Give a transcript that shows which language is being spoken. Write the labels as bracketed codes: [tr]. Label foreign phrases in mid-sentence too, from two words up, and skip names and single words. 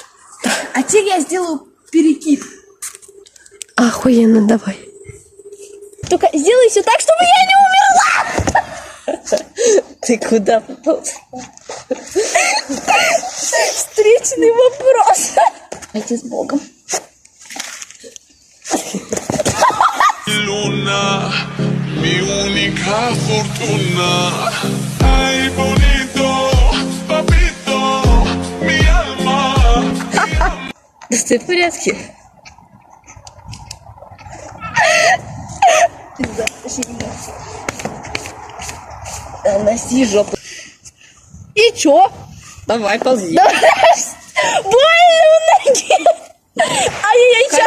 [ru] А теперь я сделаю перекид. Охуенно, давай. Только сделай все так, чтобы я не умерла. Ты куда попал? Встречный вопрос. Пойди с Богом. [es] Luna, mi única fortuna. Ay, bonito, papito, mi alma. [ru] Да ты в порядке? Да, сильно. Носи жопу. И чё? Давай, ползи. Больно в ноге. Ай-яй-яй, сейчас.